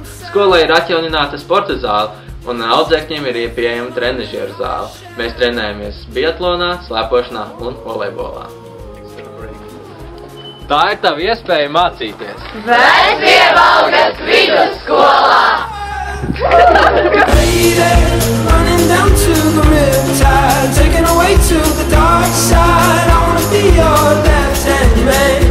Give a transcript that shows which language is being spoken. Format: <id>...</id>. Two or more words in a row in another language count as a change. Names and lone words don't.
<lv>Skolai ir atjaunināta sporta zāle un audzēkņiem ir pieejama trenažieru zāle. Mēs trenējamies biatlonā, slēpošanā un volejbolā. Tā ir tava iespēja mācīties. Vecpiebalgas vidusskolā!</lv> <en>Running down to the riptide, taken away to the dark side. I wanna be your left hand man.</en>